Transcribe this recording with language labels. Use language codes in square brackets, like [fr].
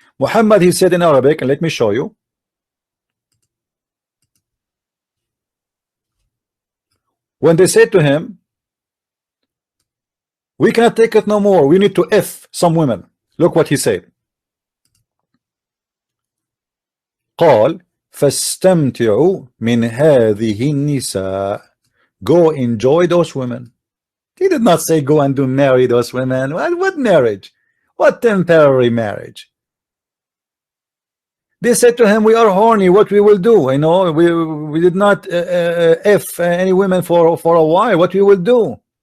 [en] Muhammad, he said in Arabic, and let me show you. When they said to him, "We cannot take it no more, we need to F some women," look what he said. [ar] قال فاستمتعوا من هذه النساء. [en] Go enjoy those women. He did not say go and marry those women. What marriage? What temporary marriage? They said to him, "We are horny, what we will do? We did not F any women for a while. What we will do?"